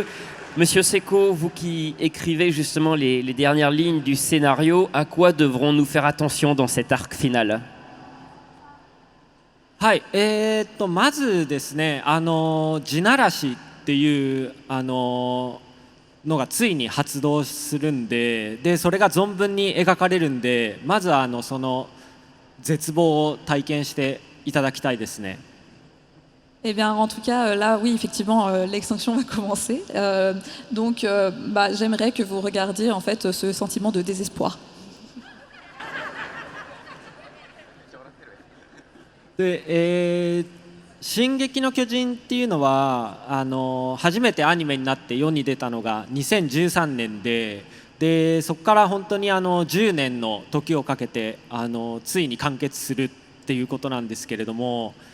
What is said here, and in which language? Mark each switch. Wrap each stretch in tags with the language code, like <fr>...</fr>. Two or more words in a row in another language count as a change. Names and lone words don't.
<fr>Monsieur Seko, vous qui écrivez justement les dernières lignes du scénario, à quoi devrons-nous faire attention dans cet arc final?</fr> <ja>はい、まずですね、地ならしっていうのがついに発動するんで、それが存分に描かれるんで、まずはその絶望を体験していただきたいですね。</ja> <fr>Eh bien, en tout cas, là, oui, effectivement, l'extinction va commencer. Donc, j'aimerais que vous regardiez en fait ce sentiment de désespoir.</fr> <ja>で、進撃の巨人っていうのは初めてアニメになって世に出たのが2013年でそこから本当に10年の時をかけてついに完結するっていうことなんですけれども</ja>